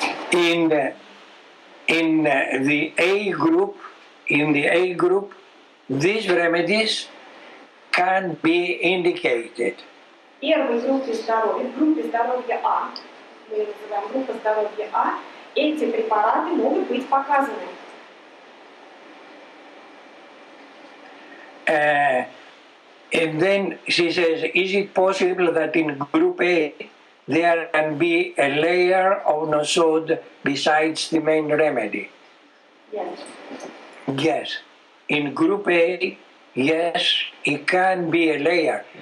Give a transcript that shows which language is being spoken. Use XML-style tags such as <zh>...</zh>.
<en>In the A group, these remedies can be indicated.</en> <ru>В первой группе здоровья, в группе здоровья А, мы ее называем группа здоровья А, эти препараты могут быть показаны.</ru> <en>And then she says, is it possible that in group A there can be a layer of nosode besides the main remedy? Yes. Yes. In group A, yes, it can be a layer.</en>